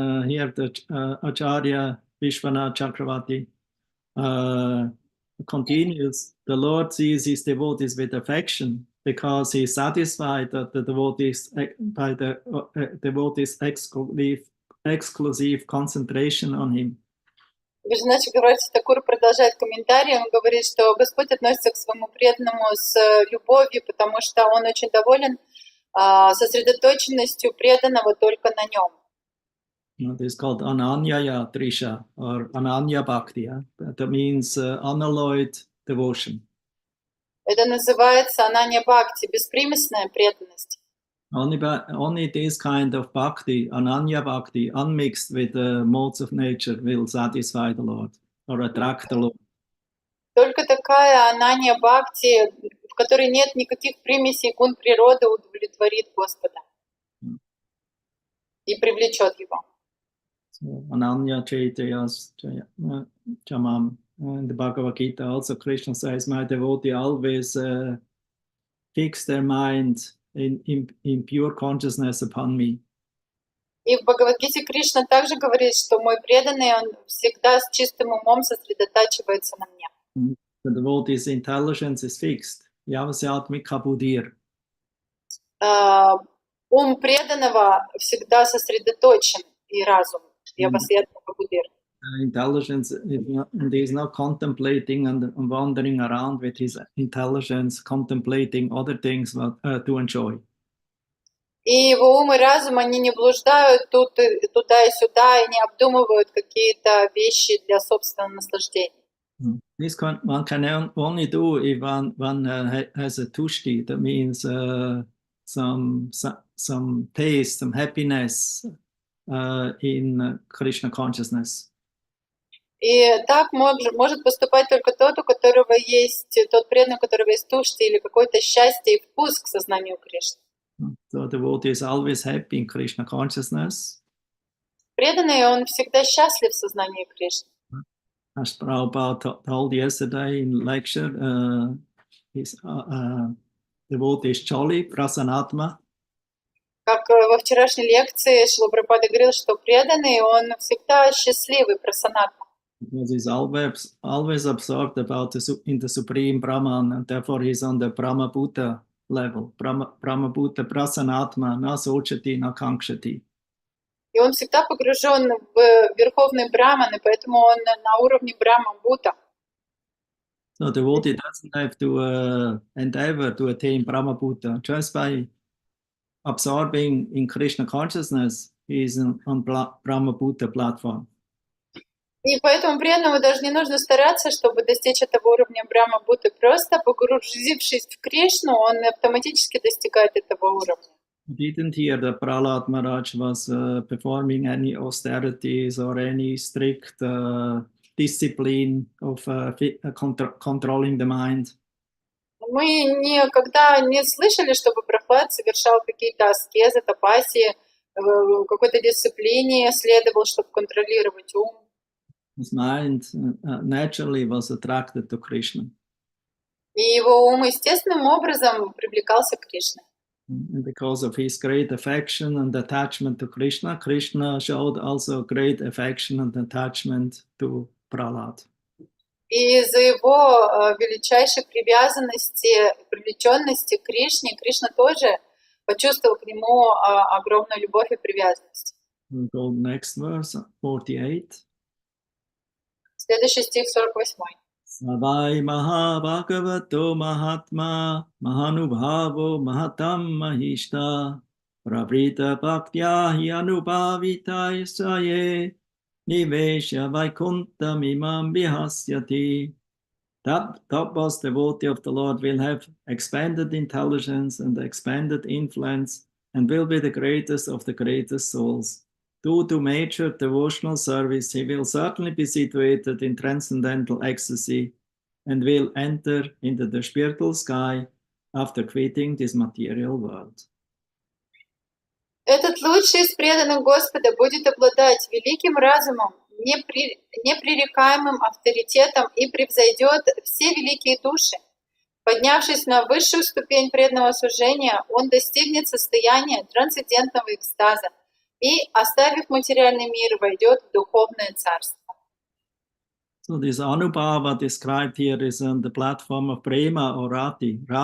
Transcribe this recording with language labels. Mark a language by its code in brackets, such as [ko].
[en] Here the Acharya Vishwanath Chakravarti continues, the Lord sees his devotees with affection because he is satisfied that the devotees, by the devotees' exclusive concentration on him. [ru] Вишначи Гаварти Такур продолжает комментарий, он говорит, что Господь относится к своему преданному с любовью, потому что он очень доволен сосредоточенностью преданного только на нем. [en] It is called Ananyaya Trisha or Ananya Bhakti. Yeah? That means unalloyed devotion. [ru] Это называется ананья бхакти, беспримесная преданность. [en] Only this kind of bhakti, Ananya Bhakti, unmixed with the modes of nature, will satisfy the Lord or attract the Lord. [ru] Только такая ананья бхакти, в которой нет никаких примесей гун природы, удовлетворит Господа и привлечет его. [sa] So, Ananya Chaitayas Chamam. [en] In the Bhagavad Gita also Krishna says, my devotee always fix their mind in pure consciousness upon me. [ru] И в Бхагавад-гите Кришна также говорит, что мой преданный, он всегда с чистым умом сосредотачивается на мне. [en] The devotee's intelligence is fixed. [sa] Yavasyatmika buddhir. [ru] Ум преданного всегда сосредоточен, и разум. [sa] Yavasyatmika buddhir. [en] Intelligence is not contemplating and wandering around with his intelligence, contemplating other things to enjoy. [ru] И его ум и разум, они не блуждают туда и сюда, и не обдумывают какие-то вещи для собственного наслаждения. [en] This one can only do if one has a tushti, that means some taste, some happiness in Krishna consciousness. [ru] И так может поступать только тот, у которого есть, тот преданный, у которого есть тушти или какое-то счастье и вкус к сознанию Кришны. [en] So the devotee is always happy in Krishna consciousness. [ru] Преданный, он всегда счастлив в сознании Кришны. [en] As Prabhupada told yesterday in lecture, his devotee is jolly, prasanatma. [ru] Как во вчерашней лекции Шрила Прабхупада говорил, что преданный, он всегда счастливый, прасанатма. [en] Because he's always absorbed in the supreme Brahman, and therefore he's on the Brahma Bhuta level. [sa] Brahma Bhuta prasanatma, na sochati, na kankshati. [ru] И он всегда погружен в верховный Браман, и поэтому он на уровне Брахма-Бhuta. [en] So the devotee doesn't have to endeavor to attain Brahma Bhuta. Just by absorbing in Krishna consciousness, he is on Brahma Bhuta platform. [ru] И поэтому преданному даже не нужно стараться, чтобы достичь этого уровня Брахма-Бhuты. Просто погрузившись в Кришну, он автоматически достигает этого уровня. [en] Didn't hear that Prahlad Maharaj was performing any austerities or any strict discipline of controlling the mind. [ru] Мы никогда не слышали, чтобы Прахлад совершал какие-то аскезы, тапасии, какой-то дисциплине следовал, чтобы контролировать ум. [en] His mind naturally was attracted to Krishna. [ru] И его ум естественным образом привлекался к Кришне. [en] And because of his great affection and attachment to Krishna, Krishna showed also great affection and attachment to Prahlad. [ru] И из-за его величайшей привязанности, привлеченности к Кришне, Кришна тоже почувствовал к нему огромную любовь и привязанность. [en] We'll go next verse, 48. [ru] Следующий стих 48. [sa] Savai Mahabhagavato Mahatma Mahanubhavo Mahatam Mahishta Pravrita Bhaktya Hi Anubhavita Isaye Nivesha Vaikuntam Imam Vihasyati. [en] That topmost devotee of the Lord will have expanded intelligence and expanded influence and will be the greatest of the greatest souls. Due to major devotional service, he will certainly be situated in transcendental ecstasy and will enter into the spiritual sky after quitting this material world. [ru] Этот лучший из преданных Господа будет обладать великим разумом, непререкаемым авторитетом и превзойдет все великие души. Поднявшись на высшую ступень преданного служения, он достигнет состояния трансцендентного экстаза и, оставив материальный мир, войдет в духовное царство. [en] So this Anubhava described here is on the platform of Prema or Rati.